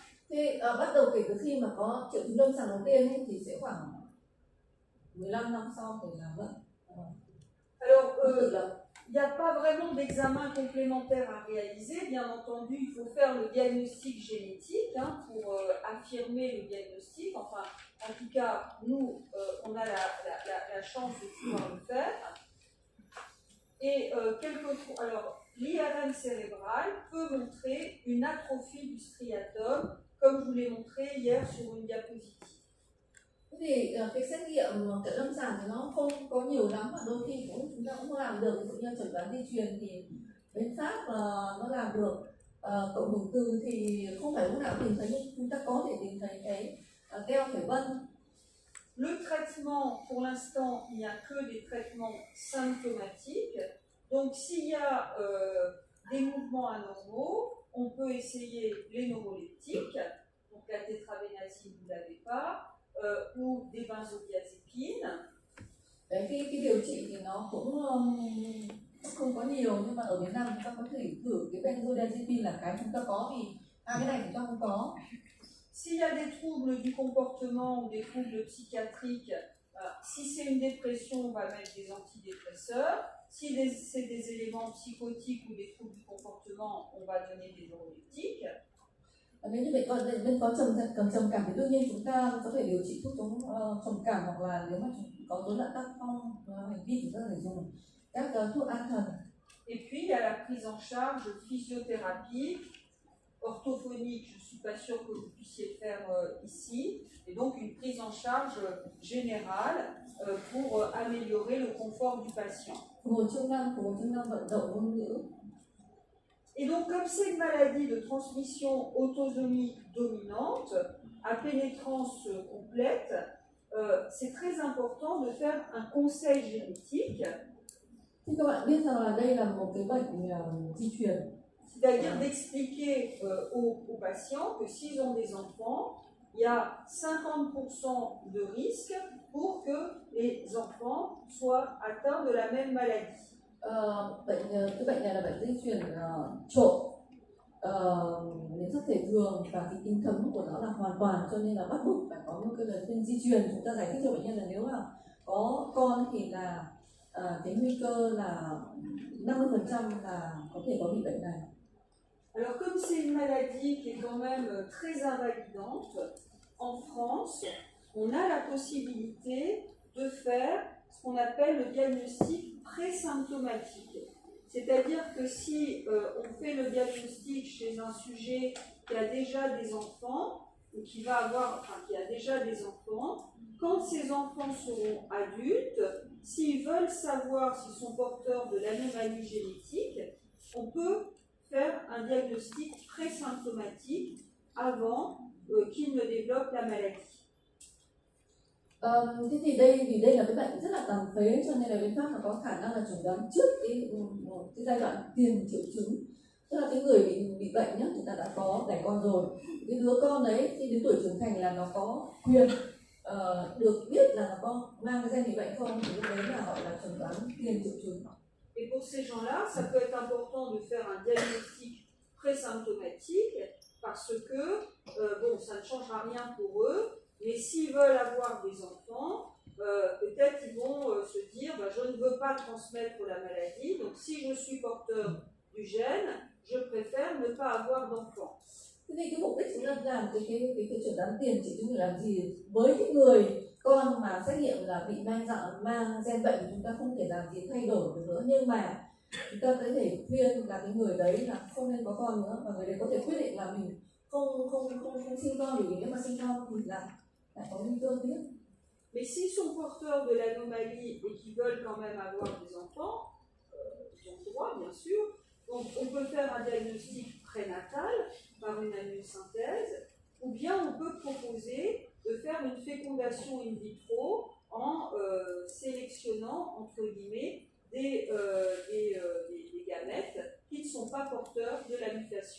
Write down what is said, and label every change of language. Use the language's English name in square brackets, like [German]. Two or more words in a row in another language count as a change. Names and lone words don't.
[Vietnamese] Thế bắt đầu kể từ khi mà có triệu chứng lâm sàng đầu tiên ấy, thì sẽ khoảng 15 năm sau thì là vẫn. [French] Alors, il n'y a pas vraiment d'examen complémentaire à réaliser. Bien entendu, il faut faire le diagnostic génétique pour affirmer le diagnostic. Enfin, en tout cas, nous, on a la chance de pouvoir le faire. Et alors, l'IRM cérébral peut montrer une atrophie du striatum, comme je vous l'ai montré hier sur une diapositive. [Vietnamese] Thì cái xét nghiệm cận lâm sàng thì nó không có nhiều lắm và đôi khi chúng ta cũng không làm được. Ví dụ như chẩn đoán di truyền thì bên Pháp nó làm được, cộng hưởng từ thì không phải lúc nào tìm thấy, nhưng chúng ta có thể tìm thấy cái teo thể vân. [French] Le traitement, pour l'instant, il n'y a que des traitements symptomatiques. Donc s'il y a des mouvements anormaux, on peut essayer les neuroleptiques, donc la tétrabenazine, vous ne l'avez pas, ou des benzodiazépines. [Vietnamese] Đấy, cái điều trị thì nó cũng không có nhiều, nhưng mà ở Việt Nam chúng ta có thể thử cái benzodiazepine là cái chúng ta có, vì cái này chúng ta không có. [French] S'il y a des troubles du comportement ou des troubles psychiatriques, si c'est une dépression, on va mettre des antidépresseurs. Si c'est des éléments psychotiques ou des troubles du comportement, on va donner des neuroleptiques. [Vietnamese] Nếu như bệnh có trầm cảm thì đương nhiên chúng ta có thể điều trị thuốc chống trầm cảm, hoặc là nếu mà có rối loạn tác phong hành vi chúng ta có thể dùng các thuốc an thần. [French] Et puis il y a la prise en charge physiothérapie, orthophonique, je ne suis pas sûre que vous puissiez faire ici, et donc une prise en charge générale pour améliorer le confort du patient. Et donc, comme c'est une maladie de transmission autosomique dominante, à pénétrance complète, c'est très important de faire un conseil génétique. [Vietnamese] Các bạn biết rằng là đây là một cái bệnh di truyền. [French] C'est-à-dire d'expliquer aux patients que s'ils ont des enfants, il y a 50% de risque pour que les enfants soient atteints de la même maladie. [Vietnamese] Cái bệnh này là bệnh di truyền trộn, nhiễm sắc thể thường, và cái tính thấm của nó là hoàn toàn, cho nên là bắt buộc phải có một cái lời khuyên di truyền. Chúng ta giải thích cho bệnh nhân là nếu mà có con thì là cái nguy cơ là 50% là có thể có bị bệnh này. [French] Alors comme c'est une maladie qui est quand même très invalidante, en France, on a la possibilité de faire ce qu'on appelle le diagnostic présymptomatique. C'est-à-dire que si on fait le diagnostic chez un sujet qui a déjà des enfants, ou qui a déjà des enfants, quand ces enfants seront adultes, s'ils veulent savoir s'ils sont porteurs de l'anomalie génétique, on peut faire un diagnostic présymptomatique avant qu'ils ne développent la maladie. [Vietnamese] Thế thì đây là cái bệnh rất là tàn phế, cho nên là bên Pháp có khả năng là chẩn đoán trước cái giai đoạn tiền triệu chứng. Tức là cái người bị bệnh nhá, chúng ta đã có đẻ con rồi, cái đứa con đấy khi đến tuổi trưởng thành là nó có quyền được biết là nó có mang cái gen bị bệnh không, thì lúc đấy là gọi là chẩn đoán tiền triệu chứng. [French] Et pour ces gens-là, ça peut être important de faire un diagnostic présymptomatique parce que, bon, ça ne changera rien pour eux, mais s'ils veulent avoir des enfants, peut-être ils vont se dire, je ne veux pas transmettre la maladie, donc si je suis porteur du gène, je préfère ne pas avoir d'enfants. [Vietnamese] Thế thì cái mục đích chúng ta làm cái chẩn đoán tiền triệu chứng để làm gì? Với cái người con mà xét nghiệm là bị mang gen bệnh, chúng ta không thể làm gì thay đổi được nữa, nhưng mà chúng ta có thể khuyên là cái người đấy là không nên có con nữa, và người đấy có thể quyết định là mình không sinh con, vì nếu mà sinh con thì là có nguy cơ tiếp. [French] Mais s'ils sont porteurs de l'anomalie et qu'ils veulent quand même avoir des enfants, ils ont le droit, bien sûr. Donc on peut faire un diagnostic prénatal par une amniosynthèse, ou bien on peut proposer de faire une fécondation in vitro en sélectionnant, entre guillemets, des gamètes qui ne sont pas porteurs de la mutation.